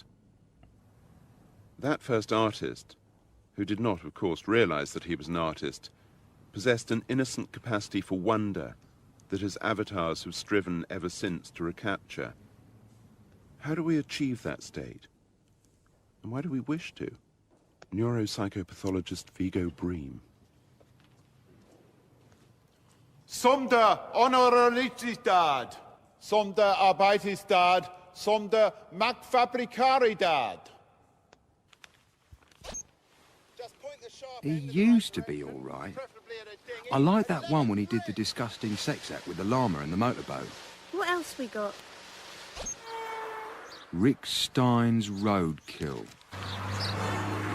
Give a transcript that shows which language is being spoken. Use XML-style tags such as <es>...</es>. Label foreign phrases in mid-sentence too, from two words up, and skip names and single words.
<en>That first artist, who did not, of course, realize that he was an artist, possessed an innocent capacity for wonder that his avatars have striven ever since to recapture. How do we achieve that state? And why do we wish to? Neuropsychopathologist Vigo Bream. Som der honorabilitad, som der arbeidstid, som der magtfabrikaridad. He used to be all right. I like that one when he did the disgusting sex act with the llama and the motorboat. What else we got? Rick Stein's Roadkill.</en>